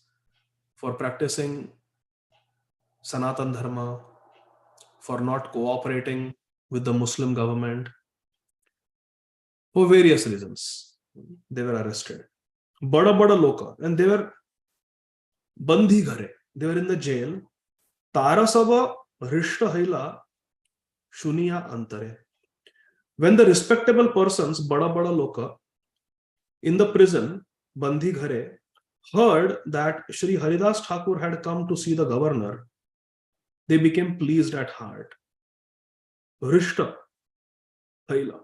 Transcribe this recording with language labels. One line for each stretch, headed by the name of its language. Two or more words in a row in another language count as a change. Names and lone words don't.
English: For practicing Sanatan Dharma, for not cooperating with the Muslim government. For various reasons, they were arrested.
Bangla: বড় বড় লোক,
English: and they were
Bangla: বন্দী ঘরে.
English: They were in the jail.
Bangla: তারা সব হৃষ্ট হইলা শুনিয়া অন্তরে.
English: When the respectable persons,
Bangla: বড় বড় লোক,
English: in the prison,
Bangla: বন্দী ঘরে,
English: heard that Shri Haridas Thakur had come to see the governor, they became pleased at heart.
Bangla: হৃষ্ট হইলা.